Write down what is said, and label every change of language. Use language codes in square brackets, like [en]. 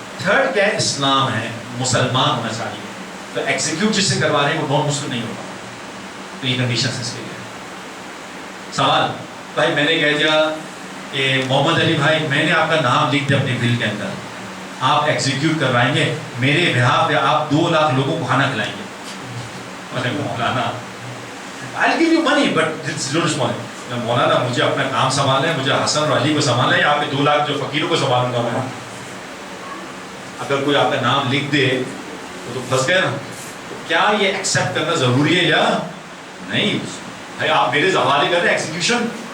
[ur] Third کیا ہے, اسلام ہے, مسلمان ہونا چاہیے. تو ایگزیکیوٹ جس سے کروا رہے ہیں وہ نان مسلم نہیں ہوگا. تو یہ کنڈیشنز اس کے لیے. سوال, بھائی میں نے کہہ دیا کہ محمد علی بھائی میں نے آپ کا نام لکھ دیا اپنے ول کے اندر, آپ ایگزیکیوٹ کروائیں گے میرے بہاف پہ, آپ 2 لاکھ لوگوں کو کھانا کھلائیں گے. [en] مولانا I'll give you money but it's your responsibility. [ur] مولانا مجھے اپنا کام سنبھالنا ہے, مجھے حسن اور علی کو سنبھالنا ہے, آپ کے 2 لاکھ جو فقیروں کو سنبھالوں گا میں. اگر کوئی آپ کا نام لکھ دے تو پھنس گئے نا. کیا یہ ایکسیپٹ کرنا ضروری ہے یا نہیں؟ بھائی آپ میرے حوالے کر رہے ہیں ایکسیکیوشن,